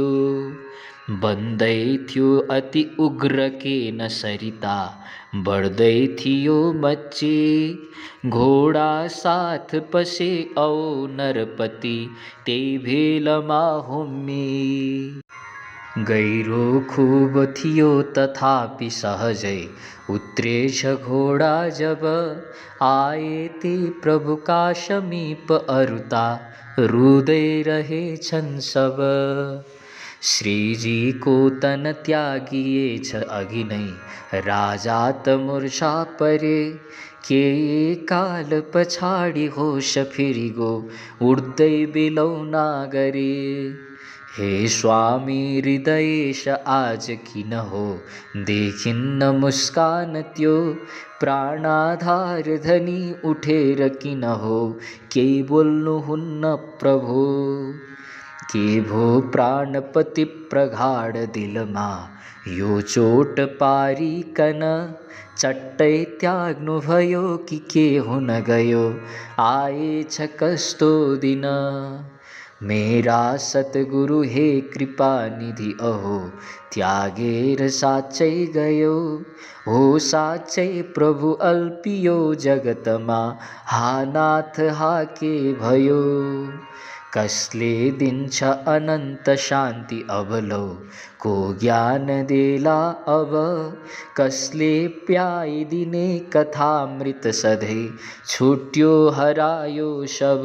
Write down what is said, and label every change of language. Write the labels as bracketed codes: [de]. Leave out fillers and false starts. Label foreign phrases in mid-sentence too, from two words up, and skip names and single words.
[ne] बन्दै थियो अति उग्र केन सरिता बढ्दै थियो मच्ची घोडा साथ पसे औ नरपति त्यही भेलमा हुम्मी। गहिरो खूब थियो तथापि सहजै उत्रेछ घोडा जब आए ती प्रभुका समीप अरुता रुँदै रहेछन् सब। श्री जी को तन त्यागिएछ अघि नै राजा त मूर्छा परे के काल पछाडि होस फिरि गो उड्दै बिलौना गरे। हे स्वामी हृदयेश आज किन हो देखिन्न मुस्कान त्यो प्राणाधार धनी उठेर किन हो केही बोल्नुहुन्न प्रभु। के भो प्राणपति प्रगाढ दिलमा यो चोट पारिकन चट्टै त्याग्नु भयो कि के हुन गयो, आएछ कस्तो दिन। मेरा सतगुरु हे कृपा निधि अहो, त्यागेर साँच्चै गयो। हो साँच्चै प्रभु अल्पियो जगतमा, हा नाथ हा के भयो। कसले दिन्छ अनन्त शान्ति अबलो, को ज्ञान देला अब। कसले प्याइदिने कथामृत सधैँ, छुट्यो हरायो शब।